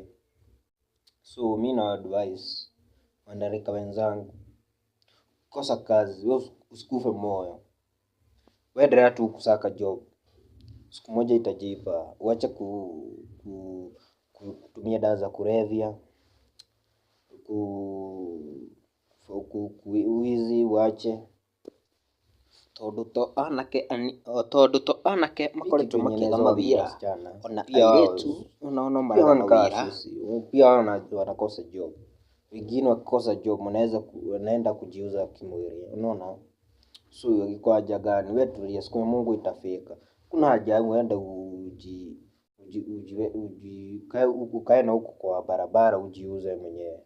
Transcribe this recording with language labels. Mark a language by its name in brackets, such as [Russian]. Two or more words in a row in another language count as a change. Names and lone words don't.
[Swahili] So mimi na advice wanarika wenzangu, kosa kazi usikufe moyo. Wewe endelea tu kusaka job, siku moja itajipa. Uache kutumia dawa za kulevya, wizi uache. [Kikuyu] Tondũ to anake makoretwo makĩaga mawĩra, ona airĩtu unaona maraga mawĩra. [Swahili] Pia wanakosa job. Wengine wakikosa job wanaenda kujiuza kimwili. Unaona? So iko haja gani? Wewe tulia, siku Mungu itafika. Kuna haja uende ukae na huko kwa barabara ujiuze mwenyewe.